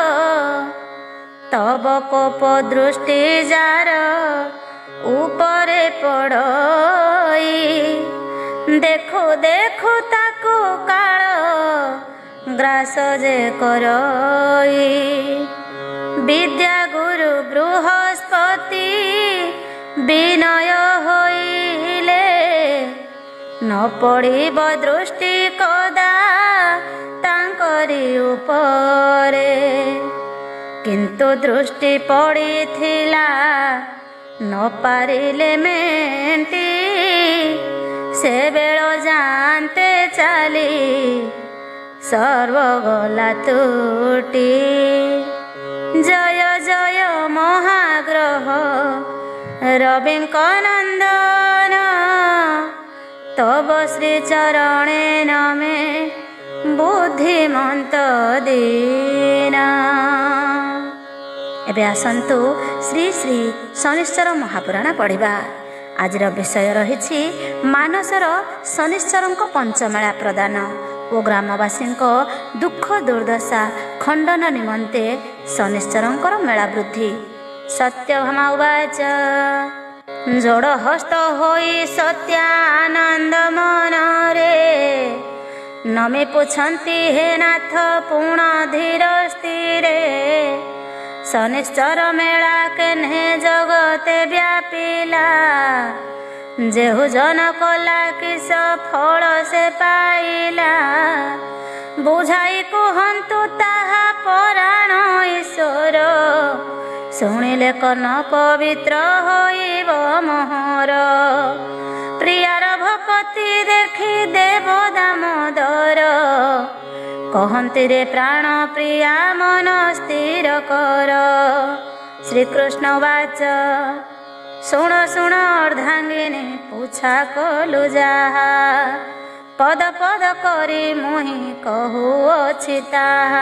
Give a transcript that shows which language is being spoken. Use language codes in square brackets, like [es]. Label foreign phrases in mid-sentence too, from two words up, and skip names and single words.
[or] ତବ କୋପ ଦୃଷ୍ଟି ଯାର ଉପରେ ପଡ଼ଇ, ଦେଖୁ ଦେଖୁ ତାକୁ କାଳ ଗ୍ରାସ ଯେ କରଇ। ବିଦ୍ୟା ଗୁରୁ ବୃହସ୍ପତି ବିନୟ ହୋଇଲେ, ନ ପଡ଼ିବ ଦୃଷ୍ଟି କଦା ତାଙ୍କରି ଉପରେ। କିନ୍ତୁ ଦୃଷ୍ଟି ପଡ଼ିଥିଲା ନ ପାରିଲେ ମେଣ୍ଟି, ସେ ବେଳ ଜାଣନ୍ତେ ଚାଲି ସର୍ବ ଗଲା ତୁଟି। ଜୟ ଜୟ ମହାଗ୍ରହ ରବିଙ୍କ ନନ୍ଦନ, ତବ ଶ୍ରୀ ଚରଣେ ନମେ ବୁଦ୍ଧିମନ୍ତ ଦୀନା। ଏବେ ଆସନ୍ତୁ ଶ୍ରୀ ଶ୍ରୀ ଶନିଶ୍ଚର ମହାପୁରାଣ ପଢ଼ିବା। ଆଜିର ବିଷୟ ରହିଛି ମାନସର ଶନିଶ୍ଚରଙ୍କ ପଞ୍ଚମେଳା ପ୍ରଦାନ ଓ ଗ୍ରାମବାସୀ ଦୁଃଖ ଦୁର୍ଦ୍ଦଶା ଖଣ୍ଡନ ନିମନ୍ତେ ଶନିଶ୍ଚରଙ୍କର ମେଳା ବୃଦ୍ଧି। ସତ୍ୟଭାମା ଉବାଚ, ଯୋଡ଼ ହସ୍ତ ହୋଇ ସତ୍ୟାନନ୍ଦ ମନ ରେ, ନମେ ପୁଛନ୍ତି ହେ ନାଥ ପୂର୍ଣ୍ଣ ଧୀର ସ୍ଥିରେ। ଶନିଶ୍ଚର ମେଳା କେହ୍ନେ ଜଗତେ ବ୍ୟାପିଲା, ଯେହୁ ଜନ କଲା କିସ ଫଳ ସେ ପାଇଲା। ବୁଝାଇ କୁହନ୍ତୁ ତାହା ପରାଣ ଈଶ୍ୱର ଶୁଣିଲେ କର୍ଣ୍ଣ ପବିତ୍ର ହୋଇବ ମୋହର। ପ୍ରିୟାର ଭକତି ଦେଖି ଦେବ ଦାମୋଦର, କହନ୍ତି ରେ ପ୍ରାଣ ପ୍ରିୟା ମନ ସ୍ଥିର କର। ଶ୍ରୀକୃଷ୍ଣ ବାଚ ଶୁଣ ଶୁଣ ଅର୍ଦ୍ଧାଙ୍ଗିନୀ ପୁଛା କଲୁ ଯାହା, ପଦ ପଦ କରି ମୁହିଁ କହୁଅଛି ତାହା।